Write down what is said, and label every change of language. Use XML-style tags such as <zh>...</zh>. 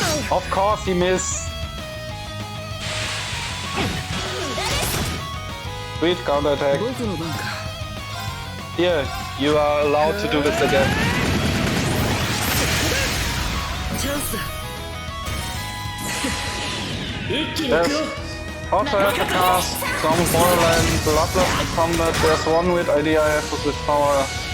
<en>Of course he missed. Sweet counter attack.</en> <ja>僕の番か</ja> <en>Here, you are allowed to do this again.</en> <ja>チャンスだ一気に行くよ</ja> <en>Yes. Outside the cast, some borderline bloodlust in combat. There's one weird idea I have with this power.</en>